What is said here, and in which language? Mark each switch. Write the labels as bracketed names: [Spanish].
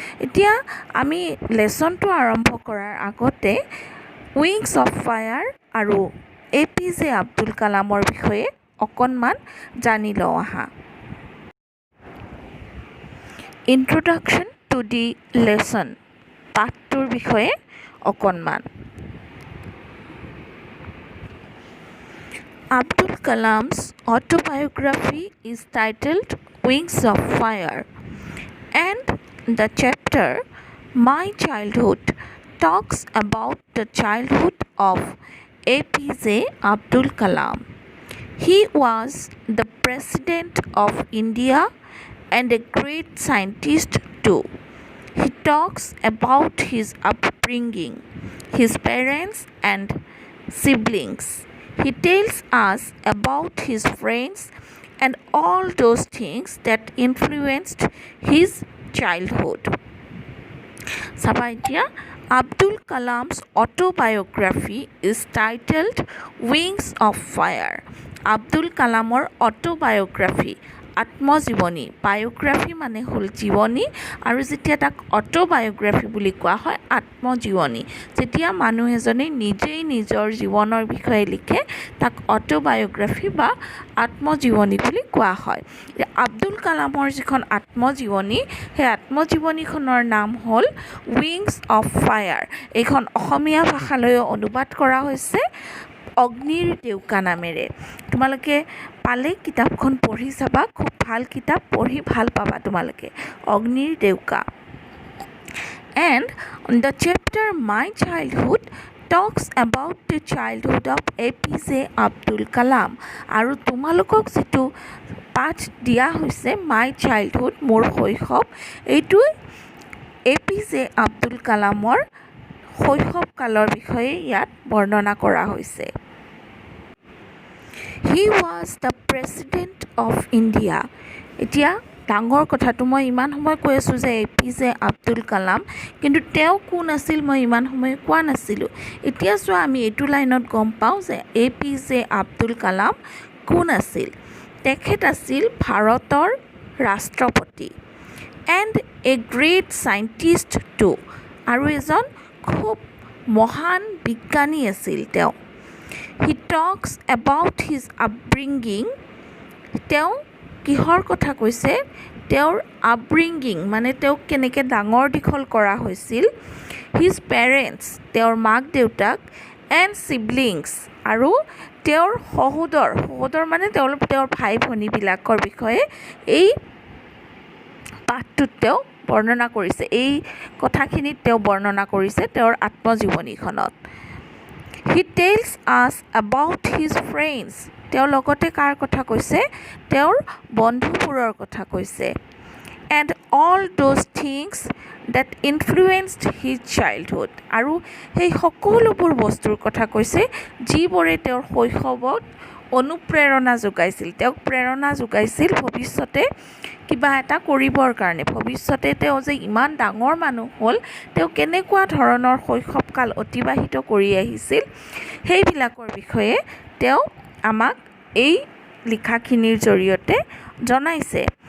[Assamese] এতিয়া আমি লেচনটো আৰম্ভ কৰাৰ আগতে উইংছ অফ ফায়াৰ আৰু APJ আব্দুল কালামৰ বিষয়ে অকণমান জানি লওঁ আহা। [English] introduction to the lesson, [Assamese] পাঠটোৰ বিষয়ে অকণমান। [English] Abdul Kalam's autobiography is titled Wings of Fire, and the chapter My Childhood talks about the childhood of APJ Abdul Kalam. He was the President of India and a great scientist too. He talks about his upbringing, his parents and siblings. He tells us about his friends and all those things that influenced his childhood. Sabaitia, Abdul Kalam's autobiography is titled Wings of Fire. [Assamese] Abdul Kalamor autobiography, আত্মজীৱনী। Biography মানে হ'ল জীৱনী, আৰু যেতিয়া তাক অটোবায়োগ্ৰাফি বুলি কোৱা হয়, আত্মজীৱনী। যেতিয়া মানুহ এজনে নিজেই নিজৰ জীৱনৰ বিষয়ে লিখে তাক অটোবায়োগ্ৰাফি বা আত্মজীৱনী বুলি কোৱা হয়। আব্দুল কালামৰ যিখন আত্মজীৱনী, সেই আত্মজীৱনীখনৰ নাম হ'ল উইংছ অফ ফায়াৰ। এইখন অসমীয়া ভাষালৈও অনুবাদ কৰা হৈছে অগ্নিৰ ডেউকা নামেৰে। তোমালোকে পালে কিতাপখন পঢ়ি চাবা, খুব ভাল কিতাপ, পঢ়ি ভাল পাবা তোমালোকে, অগ্নিৰ ডেউকা। [English] And the chapter My Childhood talks about the childhood of APJ Abdul Kalam. [Assamese] আৰু তোমালোকক যিটো পাঠ দিয়া হৈছে মাই চাইল্ডহুড, মোৰ শৈশৱ, এইটোৱে APJ আব্দুল কালামৰ শৈশৱ কালৰ বিষয়ে ইয়াত বৰ্ণনা কৰা হৈছে। [English] He was the President of India. [Assamese] এতিয়া ডাঙৰ কথাটো, মই ইমান সময় কৈ আছোঁ যে APJ আব্দুল কালাম, কিন্তু তেওঁ কোন আছিল মই ইমান সময় কোৱা নাছিলোঁ। এতিয়া চোৱা, আমি এইটো লাইনত গম পাওঁ যে APJ আব্দুল কালাম কোন আছিল। তেখেত আছিল ভাৰতৰ ৰাষ্ট্ৰপতি [English] and a great scientist too, [Assamese] আৰু এজন খুব মহান বিজ্ঞানী আছিল তেওঁ। [English] He talks about his upbringing. [Assamese] তেওঁ কিহৰ কথা কৈছে? তেওঁৰ আপব্ৰিংগিং মানে তেওঁক কেনেকৈ ডাঙৰ দীঘল কৰা হৈছিল। [English] his parents, [Assamese] তেওঁৰ মাক দেউতাক, [English] and siblings, [Assamese] আৰু তেওঁৰ সহোদৰ মানে তেওঁৰ ভাই ভনীবিলাকৰ বিষয়ে এই পাঠটোত তেওঁ বৰ্ণনা কৰিছে। এই কথাখিনিত তেওঁ বৰ্ণনা কৰিছে তেওঁৰ আত্মজীৱনীখনত। [English] He tells us about his friends. [Assamese] তেওঁ লগতে কাৰ কথা কৈছে? তেওঁৰ বন্ধুবোৰৰ কথা কৈছে। [English] And all those things that influenced his childhood. [Assamese] আৰু সেই সকলোবোৰ বস্তুৰ কথা কৈছে যিবোৰে তেওঁৰ শৈশৱত অনুপ্ৰেৰণা যোগাইছিল, তেওঁক প্ৰেৰণা যোগাইছিল ভৱিষ্যতে কিবা এটা কৰিবৰ কাৰণে। ভৱিষ্যতে তেওঁ যে ইমান ডাঙৰ মানুহ হ'ল, তেওঁ কেনেকুৱা ধৰণৰ শৈশৱকাল অতিবাহিত কৰি আহিছিল, সেইবিলাকৰ বিষয়ে তেওঁ আমাক এই লিখাখিনিৰ জৰিয়তে জনাইছে।